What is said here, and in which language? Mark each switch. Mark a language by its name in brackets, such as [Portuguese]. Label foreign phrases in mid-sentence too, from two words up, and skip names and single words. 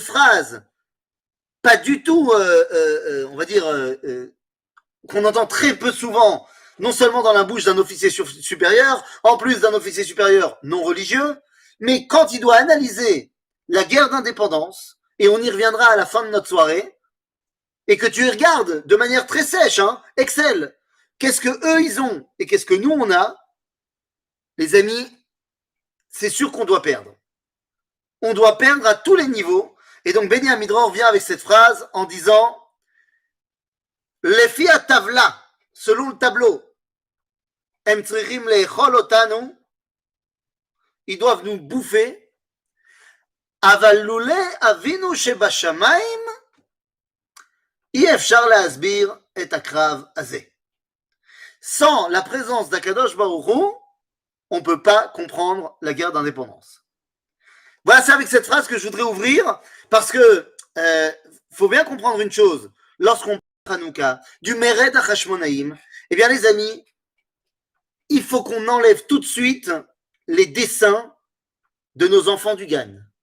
[French] phrase pas du tout, on va dire, qu'on entend très peu souvent, non seulement dans la bouche d'un officier supérieur, en plus d'un officier supérieur non religieux, mais quand il doit analyser la guerre d'indépendance, et on y reviendra à la fin de notre soirée, et que tu regardes de manière très sèche, hein, Excel, qu'est-ce que eux ils ont et qu'est-ce que nous on a, les amis, c'est sûr qu'on doit perdre. On doit perdre à tous les niveaux. Et donc Beni Amidror vient avec cette phrase en disant les filles à tavla, selon le tableau, [Hebrew] הם צריכים לאכול אותנו, [French] ils doivent nous bouffer, [Hebrew] אבל לולא אבינו שבשמיים, אי אפשר להסביר את הקרב הזה. [French] Sans la présence d' [Hebrew] הקדוש ברוך הוא, [French] on ne peut pas comprendre la guerre d'indépendance. Voilà, c'est avec cette phrase que je voudrais ouvrir, parce que faut bien comprendre une chose. Lorsqu'on parle Hanouka, du [Hebrew] מרד החשמונאים, [French] eh bien les amis, il faut qu'on enlève tout de suite les dessins de nos enfants du Gan.